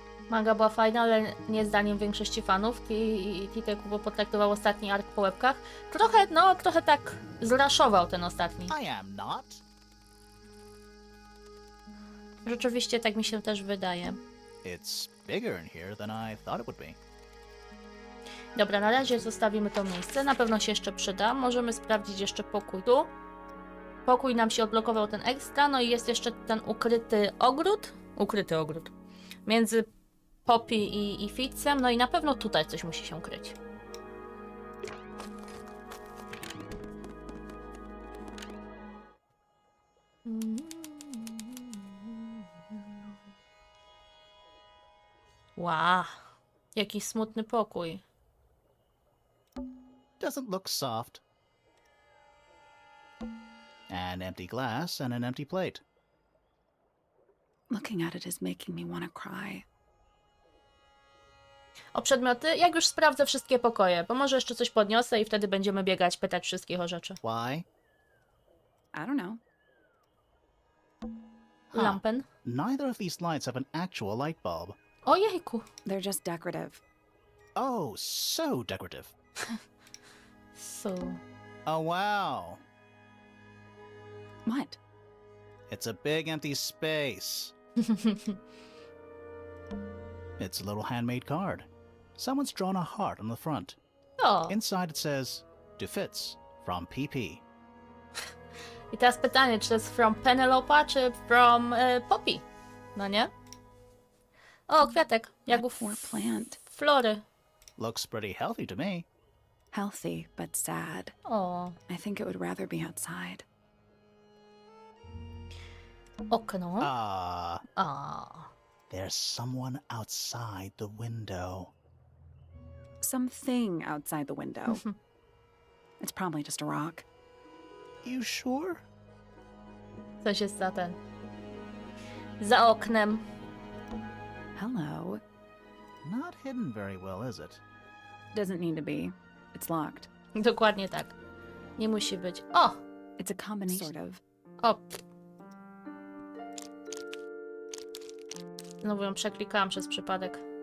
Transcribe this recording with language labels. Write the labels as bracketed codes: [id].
[pl] Manga była fajna, ale nie zdaniem większości fanów. Titek potraktował ostatni ark po łebkach. Trochę tak zraszował ten ostatni. [en] I am not. [pl] Rzeczywiście tak mi się też wydaje. [en] It's bigger in here than I thought it would be. [pl] Dobra, na razie zostawimy to miejsce. Na pewno się jeszcze przyda. Możemy sprawdzić jeszcze pokój tu. Pokój nam się odblokował ten ekstra. No i jest jeszcze ten ukryty ogród. Ukryty ogród. Między Poppy i Fitzem. No i na pewno tutaj coś musi się kryć. Wow, jaki smutny pokój. [en] Doesn't look soft. An empty glass and an empty plate. Looking at it is making me want to cry. [pl] O przedmioty? Jak już sprawdzę wszystkie pokoje, bo może jeszcze coś podniosę i wtedy będziemy biegać, pytać wszystkich o rzeczy. [en] Why? I don't know. Huh. [pl] Lampen. [en] Neither of these lights have an actual light bulb. [pl] Ojejku. [en] They're just decorative. Oh, so decorative. So. Oh, wow. What? It's a big empty space. It's a little handmade card. Someone's drawn a heart on the front. O. Inside it says, to Fitz, from PP. [pl] I teraz pytanie, czy to jest from Penelopa, czy from Poppy? No nie? O, kwiatek. Jak u [en] Poor plant. [pl] Flory. [en] Looks pretty healthy to me. Healthy, but sad. O. I think it would rather be outside. [pl] Okno. [en] Ah, there's someone outside the window. Something outside the window. It's probably just a rock. You sure? [pl] Coś jest za ten. Za oknem. [en] Hello. Not hidden very well, is it? Doesn't need to be. It's locked. [pl] Dokładnie tak. Nie musi być. O! [en] It's a combination. Sort of. O! [pl] Znowu ją przeklikałam przez przypadek.